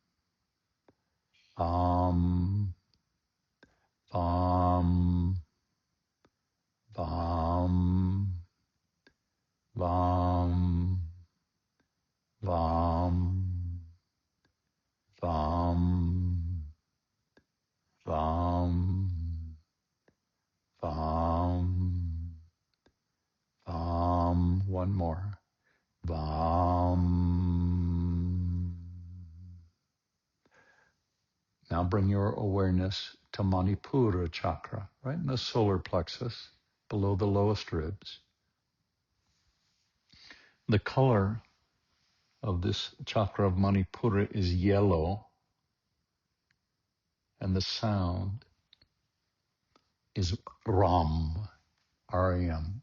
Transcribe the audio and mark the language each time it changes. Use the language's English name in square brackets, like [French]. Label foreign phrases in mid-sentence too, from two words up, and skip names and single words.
[Sanskrit] VAM, VAM, VAM, VAM, VAM, VAM, VAM, VAM, VAM. [English] One more. VAM. Now bring your awareness to Manipura chakra, right in the solar plexus, below the lowest ribs. The color of this chakra of Manipura is yellow, and the sound is Ram, R-A-M.